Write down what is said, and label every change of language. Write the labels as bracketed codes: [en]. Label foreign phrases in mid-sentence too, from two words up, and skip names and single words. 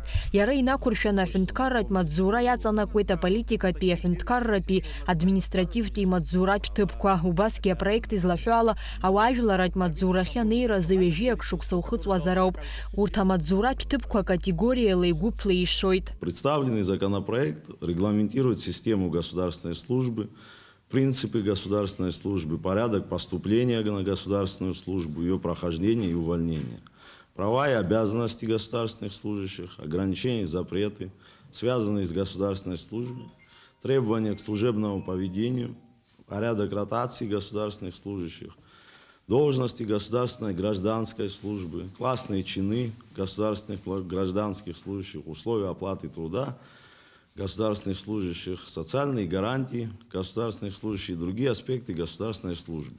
[ab] Иара инақәыршәаны аҳәынҭқарратә маҵзура иаҵанакуеит аполитикатәи, аҳәынҭқарратәи, административтәи маҵзуратә ҭыԥқәа. Убасгьы апроект излаҳәо ала ауаажәларатә маҵзурахьы анеиразы ҩажәиак шықәса ухыҵуазар ауп. Урҭ амаҵзуратә ҭыԥқәа категориала игәыԥла ишоит. [ru] Представленный законопроект регламентирует систему государственной службы, принципы государственной службы, порядок поступления на государственную службу, ее прохождение и увольнение, права и обязанности государственных служащих, ограничения и запреты, связанные с государственной службой, требования к служебному поведению, порядок ротации государственных служащих, должности государственной гражданской службы, классные чины государственных гражданских служащих, условия оплаты труда государственных служащих, социальные гарантии государственных служащих и другие аспекты государственной службы.